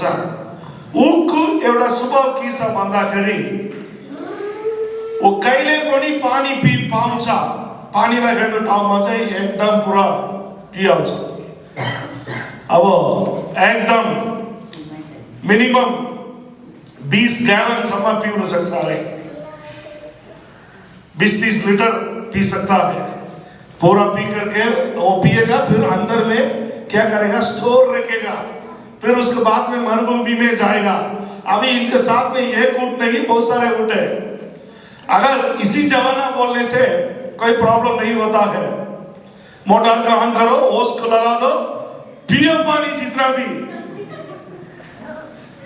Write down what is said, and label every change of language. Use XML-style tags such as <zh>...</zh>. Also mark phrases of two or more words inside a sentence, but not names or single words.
<ne>ऊँटको एउटा स्वभाव के छ भन्दाखेरि वो कहिले पनि पानी पाउँछ, पानीलाई हेर्नु ठाउँमा चाहिँ एकदम पुरा पिइहाल्छ। अब एकदम मिनिमम 20 गैलन सम्म पिउन सक्छ अरे, 20-30</ne> <hi>लीटर पी सकता है। पूरा पी करके वो पिएगा, फिर अंदर में क्या करेगा? स्टोर रखेगा, फिर उसके बाद में मरुभूमि में जाएगा। अभी इनके साथ में एक ऊँट नहीं, बहुत सारे ऊँट है। अगर इसी जमाना बोलने से कोई प्रॉब्लम नहीं होता है, मोटर का ऑन करो, ओस को लगा दो, पियो पानी जितना भी।</hi>